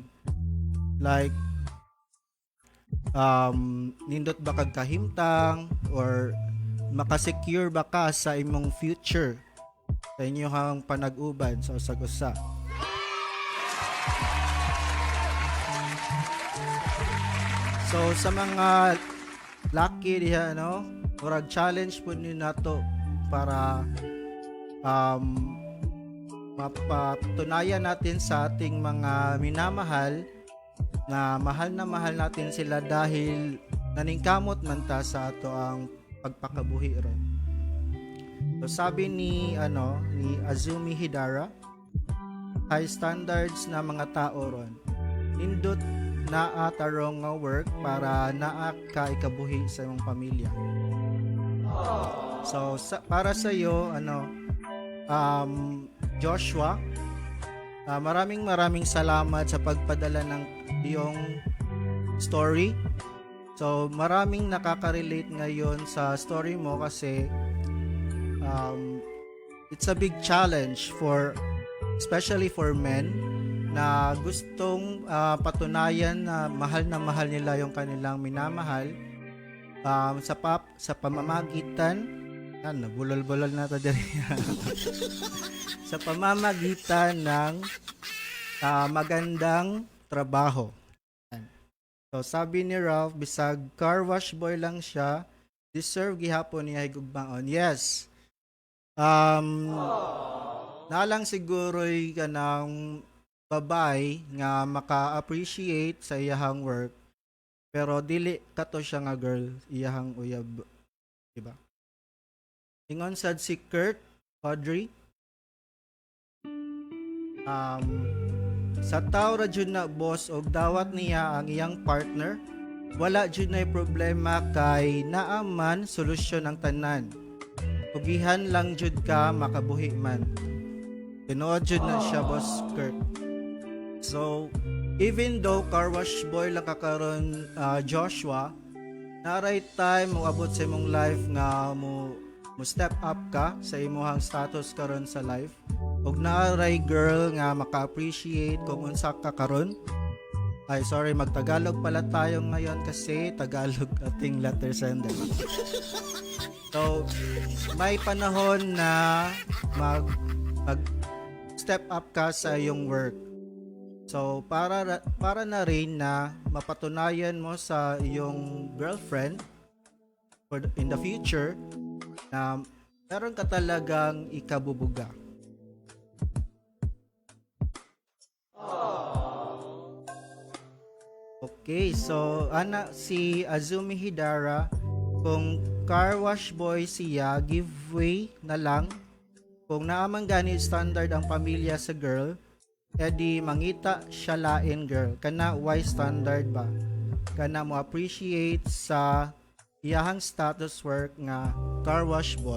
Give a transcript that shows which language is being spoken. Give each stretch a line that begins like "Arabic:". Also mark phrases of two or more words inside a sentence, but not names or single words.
Cebuano: Like nindot ba kag kahimtang or makasecure ba ka sa imong future sa inyong panag-uban sa usag-usa. So sa mga lucky diha no, murag challenge po ni nato
Filipino: para mapatunayan natin sa ating mga minamahal na mahal natin sila dahil
Cebuano: naningkamot man ta sa ato ang pagpakabuhi ron.
Filipino: So sabi ni Azumi Hidara,
English: high standards
Filipino: na mga tao ron.
Cebuano: Nindot naa tarong nga work para naa ka ikabuhi sa imong pamilya.
Filipino: So para sa iyo Joshua, maraming salamat sa pagpadala ng iyong story. So maraming nakaka-relate ngayon sa story mo kasi
English: it's a big challenge especially for men
Filipino: na gustong patunayan na mahal nila yung kanilang minamahal sa pamamagitan
Cebuano: bulol-bulol na to diri
Filipino: sa pamamagitan ng magandang trabaho.
Cebuano: So sabi ni Ralph, bisag
English: car wash boy
Cebuano: lang siya, deserve gihapon niya higugmaon. Yes. Nalang siguro'y kanang babay nga maka-appreciate sa iyahang work, pero dili kato siya nga girl iyahang uyab, diba? Ingon sad si Kurt Audrey, sa tao ra jud na boss og dawat niya ang iyang partner, wala jud na problema kay naaman solusyon ang tanan. Tugihan lang jud ka makabuhi man. Tinuod jud na siya boss Kurt.
English: So even though car wash boy
Cebuano: lang kakaron Joshua, na
English: right time
Cebuano: mo abot sa imong life nga mo
English: step up
Cebuano: ka sa imong status karon sa life. Ug naaray girl nga maka-appreciate kung unsa ka karon.
English: Ay sorry,
Filipino: magtagalog pala tayo ngayon kasi Tagalog ating letter sender. So may panahon na mag
English: step up
Filipino: ka sa iyong work. So para na rin na mapatunayan mo sa iyong girlfriend
English: in the future
Filipino: na meron ka talagang ikabubuga. Okay, so si Azumi Hidara, kung
English: car wash boy
Filipino: siya, giveaway na lang.
Cebuano: Kung naamang gani standard ang pamilya sa girl, edi mangita siya lain girl. Kana why standard ba? Kana mo appreciate sa iyahang status work nga
English: car wash boy.